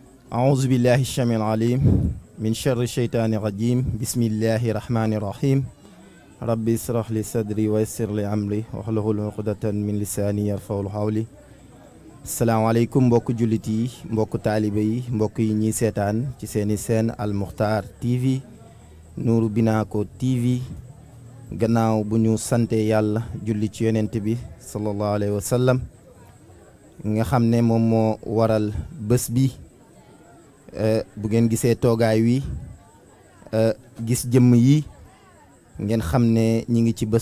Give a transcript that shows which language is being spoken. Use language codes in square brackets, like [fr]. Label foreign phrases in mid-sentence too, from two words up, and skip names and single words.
[ar] أعوذ بالله السميع العليم من شر الشيطان الرجيم بسم الله الرحمن الرحيم ربي اشرح لي صدري ويسر لي أمري واحلل عقدة من لساني يفقهوا قولي. [wo] salaamaaleykum mbokk jullit yi mbokk taalibe yi mbokk yi ñiy seetaan ci seeni seen Al Moukhtar TV Nourou Binaco TV gannaaw bu ñu sante yàlla julli ci yonent bi [ar] صلى الله عليه و [wo] sallam nga xam ne moom moo waral bés bi bu ngeen gisee toogaay wi gis jëmm yi ngeen xam ne ñi ngi ci bés